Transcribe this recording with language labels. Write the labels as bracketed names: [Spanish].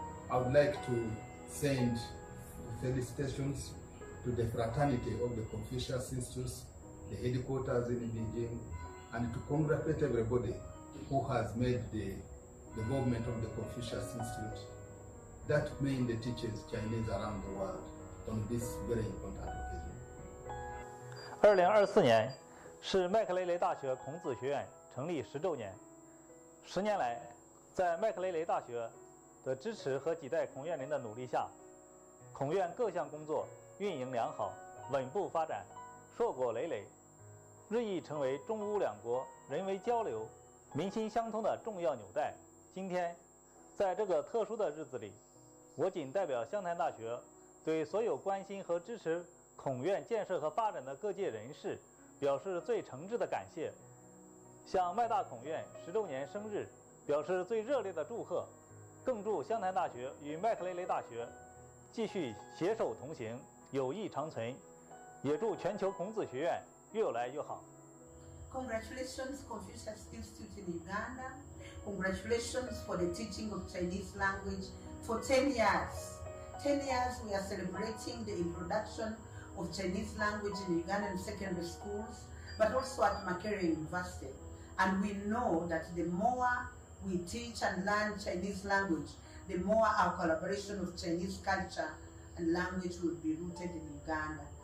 [English] I would like to send felicitations to the fraternity of the Confucius Institutes, the headquarters in Beijing, and to congratulate everybody who has made the development of the Confucius Institute that made the teachers Chinese around the world on this very important occasion. [Chinese] 2024年是麦克雷雷大学孔子学院成立10周年。 10年来，在麦克雷雷大学的支持和几代孔院人的努力下，孔院各项工作运营良好，稳步发展，硕果累累，日益成为中乌两国人为交流、民心相通的重要纽带。今天，在这个特殊的日子里，我谨代表湘潭大学，对所有关心和支持孔院建设和发展的各界人士表示最诚挚的感谢，向麦大孔院10周年生日表示最热烈的祝贺，更祝湘潭大学与麦克雷雷大学继续携手同行，友谊长存，也祝全球孔子学院越来越好。 [English] Congratulations, Confucius Institute in Uganda. Congratulations for the teaching of Chinese language for 10 years. 10 years we are celebrating the introduction of Chinese language in Ugandan secondary schools, but also at Makerere University. And we know that the more we teach and learn Chinese language, the more our collaboration of Chinese culture and language will be rooted in Uganda.